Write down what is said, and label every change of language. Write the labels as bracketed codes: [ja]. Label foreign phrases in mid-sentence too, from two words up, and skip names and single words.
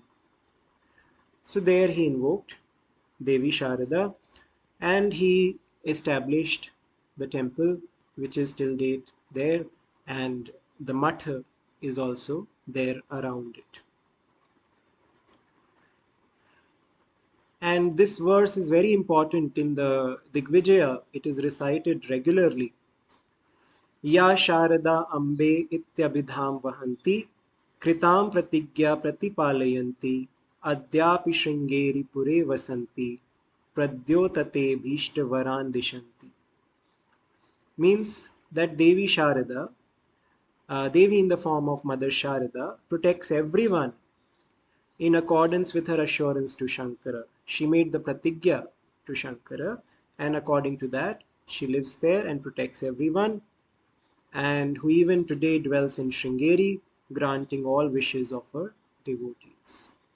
[en] So there he invoked Devi Sharada, and he established the temple, which is till date there, and the matha is also there around it. And this verse is very important in the Digvijaya. It is recited regularly. [sa] या शारदा अम्बे इत्यभिधां वहन्ती कृतां प्रतिज्ञा प्रतिपालयन्ती अद्यापि शृङ्गेरि पुरे वसन्ती प्रद्योतते भीष्ट वरान् दिशन्ती. [en] Means that Devi Sharada, Devi in the form of Mother Sharada, protects everyone in accordance with her assurance to Shankara. She made the pratigya to Shankara, and according to that, she lives there and protects everyone, and who even today dwells in Sringeri, granting all wishes of her devotees.